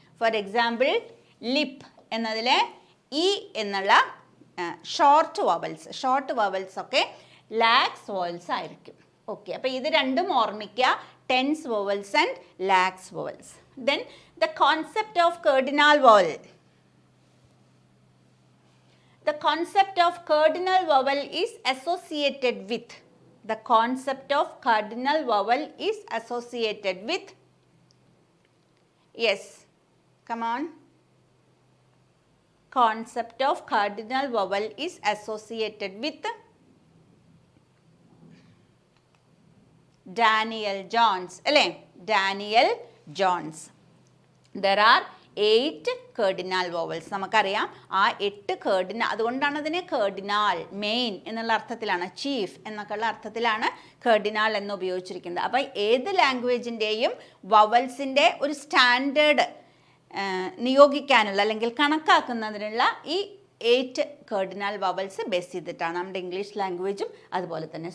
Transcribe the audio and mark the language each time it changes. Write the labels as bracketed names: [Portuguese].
[Malayalam] For example lip എന്നതിലെ E എന്നുള്ള short vowels ഒക്കെ ലാക്സ് വവൽസ് ആയിരിക്കും. ഓക്കെ, അപ്പോൾ ഇത് രണ്ടും ഓർമ്മിക്കുക, tense vowels and lakhs vowels. [English] Then the concept of cardinal vowel. The concept of cardinal vowel is associated with. The concept of cardinal vowel is associated with. Yes, come on. Concept of cardinal vowel is associated with Daniel Johns. അല്ലേ? Daniel Johns. There are 8 cardinal vowels. [Malayalam] നമുക്കറിയാം ആ 8 cardinal, അതുകൊണ്ടാണ് അതിനെ cardinal, main എന്നുള്ള അർത്ഥത്തിലാണ്, chief എന്നൊക്കെയുള്ള അർത്ഥത്തിലാണ് cardinal എന്ന് ഉപയോഗിച്ചിരിക്കുന്നത്. അപ്പോൾ ഏത് ലാംഗ്വേജിൻ്റെയും വവൽസിൻ്റെ ഒരു സ്റ്റാൻഡേർഡ് നിയോഗിക്കാനുള്ള അല്ലെങ്കിൽ കണക്കാക്കുന്നതിനുള്ള ഈ 8 cardinal vowels ബേസ് ചെയ്തിട്ടാണ് നമ്മുടെ ഇംഗ്ലീഷ് ലാംഗ്വേജും അതുപോലെ തന്നെ.